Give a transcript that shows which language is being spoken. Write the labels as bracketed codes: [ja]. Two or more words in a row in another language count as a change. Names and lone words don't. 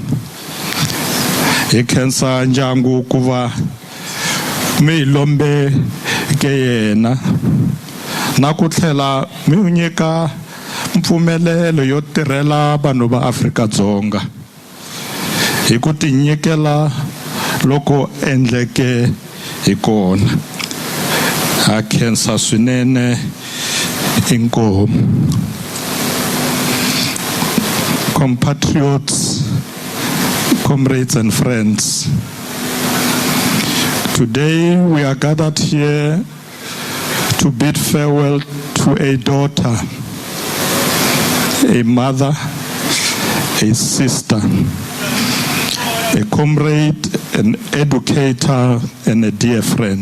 [ts] Hi khensa ndyangu ku va mi hi lombe ke yena na ku tlhela mi n'wi nyika mpfumelelo yo tirhela vanhu va Afrika-Dzonga hi ku tinyikela loko endleke hi kona. Ha khensa swinene, inkomu. [en] Compatriots, comrades and friends, today we are gathered here to bid farewell to a daughter, a mother, a sister, a comrade, an educator, and a dear friend.